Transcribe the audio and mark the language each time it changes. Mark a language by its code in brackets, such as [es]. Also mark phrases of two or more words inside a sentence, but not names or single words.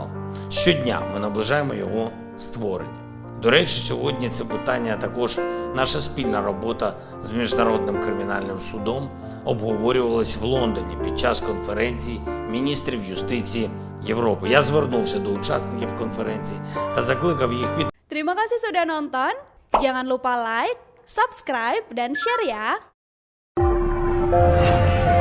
[uk] Щодня ми наближаємо його створення. До речі, сьогодні це питання, а також наша спільна робота з Міжнародним кримінальним судом обговорювалась в Лондоні під час конференції міністрів юстиції Європи. Я звернувся до учасників конференції та закликав їх під... [id] Terima kasih sudah nonton. Jangan lupa like, subscribe, dan share ya.